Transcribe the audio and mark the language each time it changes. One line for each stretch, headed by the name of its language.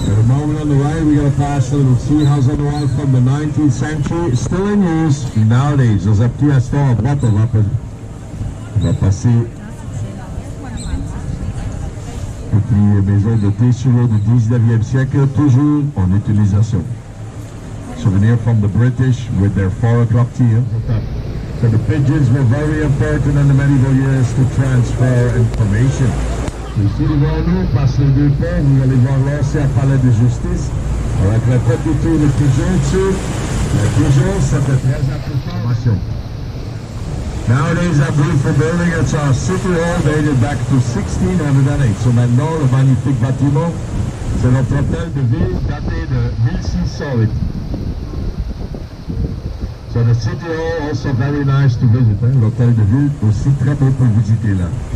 English: On the right, we're going to pass a little tea house on the wall from the 19th century, still in use nowadays.
French: Dans un petit instant à droite, on va passer une maison de thé sur l'eau du 19e siècle, toujours en utilisation.
English: Souvenir from the British with their 4 o'clock tea. So the pigeons were very important in the medieval years to transfer information.
French: Ici devant nous, passe le deux ponts, vous allez voir l'ancien palais de justice, avec le petit tour de pigeons dessus. Les pigeons, c'était très important.
English: Nowadays, that beautiful building, it's our city hall dated back to 1608.
French: So maintenant, le magnifique bâtiment, c'est notre hôtel de ville daté de 1608.
English: So the city hall also very nice to visit.
French: L'hôtel de ville aussi très beau pour visiter là.